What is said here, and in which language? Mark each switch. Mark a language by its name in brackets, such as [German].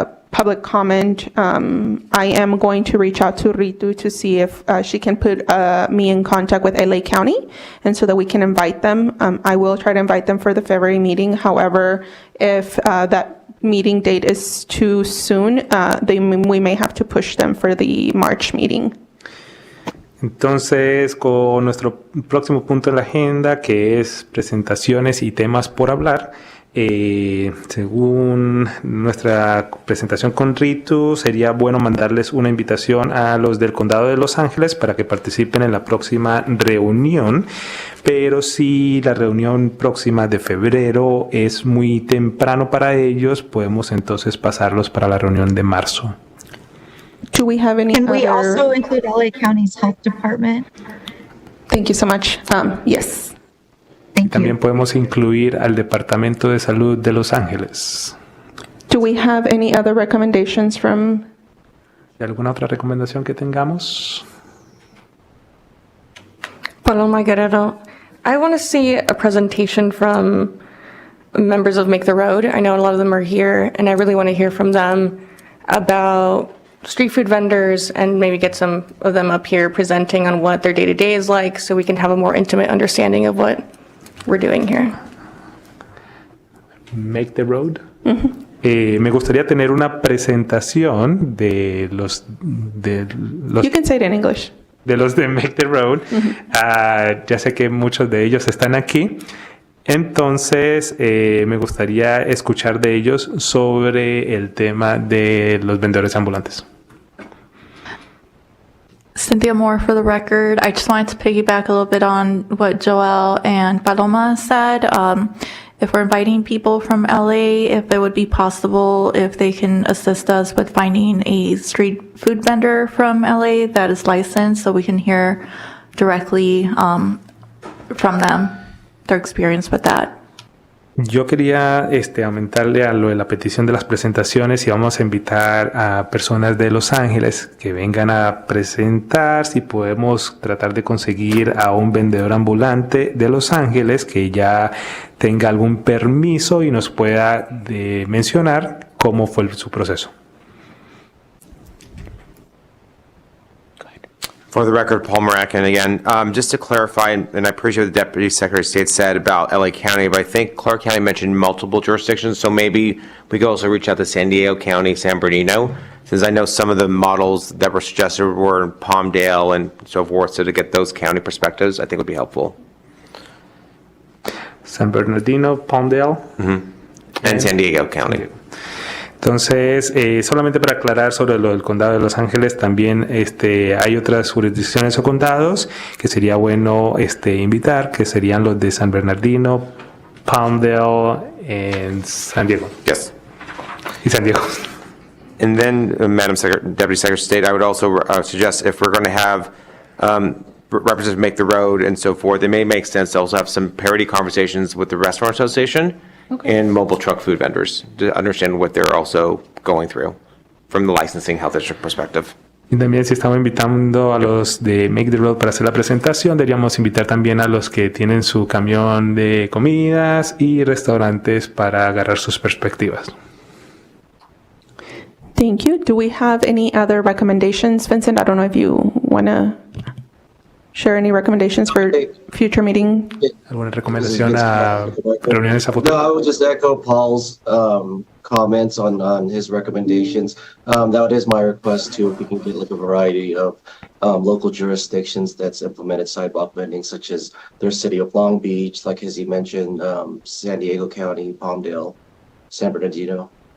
[English] public comment, I am going to reach out to Ritu to see if she can put me in contact with LA County, and so that we can invite them. I will try to invite them for the February meeting. However, if that meeting date is too soon, we may have to push them for the March meeting. [Spanish] Entonces, con nuestro próximo punto en la agenda, que es presentaciones y temas por hablar, según nuestra presentación con Ritu, sería bueno mandarles una invitación a los del Condado de Los Ángeles para que participen en la próxima reunión, pero si la reunión próxima de febrero es muy temprano para ellos, podemos entonces pasarlos para la reunión de marzo. [English] Do we have any Can we other- also include LA County's Health Department? Thank you so much. Yes. Thank [Spanish] También [English] you. [Spanish] podemos incluir al Departamento de Salud de Los Ángeles. [English] Do we have any other recommendations from? [Spanish] ¿Alguna otra recomendación que tengamos? [English] Paloma Guerrero, I want to see a presentation from members of Make the Road. I know a lot of them are here, and I really want to hear from them about street food vendors and maybe get some of them up here presenting on what their day-to-day is like so we can have a more intimate understanding of what we're doing here. Make the Road. [Spanish] Me gustaría tener una presentación de los [English] You can say it in English. [Spanish] de los de Make the Road. Ya sé que muchos de ellos están aquí. Entonces, me gustaría escuchar de ellos sobre el tema de los vendedores ambulantes. [English] Cynthia Moore for the record. I just wanted to piggyback a little bit on what Joel and Paloma said. If we're inviting people from LA, if it would be possible, if they can assist us with finding a street food vendor from LA that is licensed so we can hear directly from them, their experience with that. [Spanish] Yo quería aumentarle a lo de la petición de las presentaciones y vamos a invitar a personas de Los Ángeles que vengan a presentar, si podemos tratar de conseguir a un vendedor ambulante de Los Ángeles que ya tenga algún permiso y nos pueda mencionar cómo fue su proceso. [English] For the record, Paul Maracan again. Just to clarify, and I appreciate what the Deputy Secretary of State said about LA County, but I think Clark County mentioned multiple jurisdictions, so maybe we could also reach out to San Diego County, San Bernardino, since I know some of the models that were suggested were in Palmdale and so forth, so to get those county perspectives, I think would be helpful. San Bernardino, Palmdale. And San Diego County. [Spanish] Entonces, solamente para aclarar sobre lo del condado de Los Ángeles, también hay otras jurisdicciones o condados que sería bueno invitar, que serían los de San Bernardino, Palmdale, [English] and San Diego. Yes. [Spanish] Y San Diego. [English] And then, Madam Deputy Secretary of State, I would also suggest if we're going to have representatives make the road and so forth, it may make sense to also have some parity conversations with the Restaurant Association and mobile truck food vendors to understand what they're also going through from the licensing health district perspective. [Spanish] Y también si estamos invitando a los de Make the Road para hacer la presentación, deberíamos invitar también a los que tienen su camión de comidas y restaurantes para agarrar sus perspectivas. [English] Thank you. Do we have any other recommendations? Vincent, I don't know if you want to share any recommendations for future meeting? [Spanish] ¿Alguna recomendación a reuniones a futuro? [English] No, I would just echo Paul's comments on his recommendations. That is my request too, if we can get like a variety of local jurisdictions that's implemented sidewalk vending, such as their city of Long Beach, like as he mentioned, San Diego County, Palmdale, San Bernardino.